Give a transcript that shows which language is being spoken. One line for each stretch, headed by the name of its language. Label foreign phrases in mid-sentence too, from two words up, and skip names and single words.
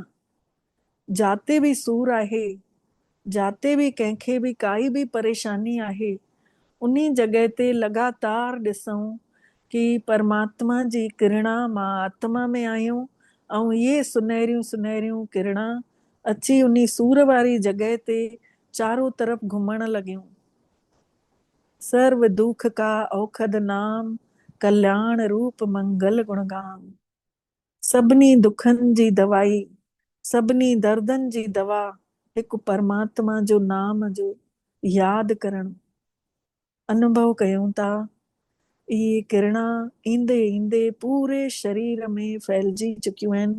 Sindhi: जाते बि सूर आहे, जाते बि कंहिंखे बि काई बि परेशानी आहे, उन्ही जॻह ते लगातार ॾिसूं कि परमात्मा जी किरणा मां आत्मा में आहियूं ऐं इहे सुनहरियूं सुनहरियूं किरणा अची उन्ही सूर वारी जॻह ते चारों तरफ़ घुमण लॻियूं।
Hindi: सर्व दुख का औखद नाम, कल्याण रूप मंगल गुणगाम।
Sindhi: सभिनी दुखनि जी दवाई, सभिनी दर्दनि जी दवा हिकु परमात्मा जो नाम जो यादि करणु। अनुभव कयूं था इहे किरणा ईंदे ईंदे पूरे शरीर में फैलजी चुकियूं आहिनि।